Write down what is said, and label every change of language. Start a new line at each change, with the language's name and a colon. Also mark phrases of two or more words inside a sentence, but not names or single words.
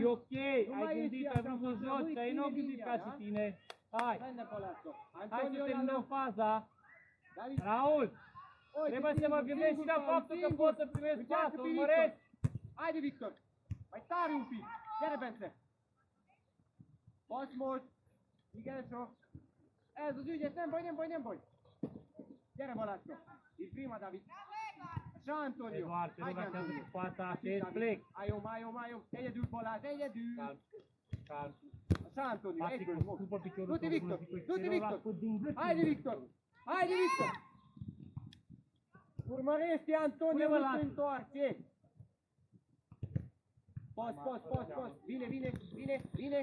Romanian: E ok, ai gândit, ai vrut să joci, ai nu gândit ca și tine. Hai să terminăm faza. Raul, trebuie să mă gândesc și la faptul că pot să primesc pasă, urmăresc. Haide, Victor, mai tare un pic, ia repede.
Hungarian: Osmos, Miguelso, ez az ügyet, nem baj. Gyere, Bălasco,
Romanian: din prima, David. Așa, Antonio. Eduard, te rog așează cu fața, așezi, plec. Ai om.
Hungarian: Egyedül, Balázs, egyedül.
Romanian: Calm. Așa, Antonio, Patrick, scupă piciorul. Du-te, Victor. Haide, Victor. Urmărește, Antonio, nu se întoarce. Poți. Vine.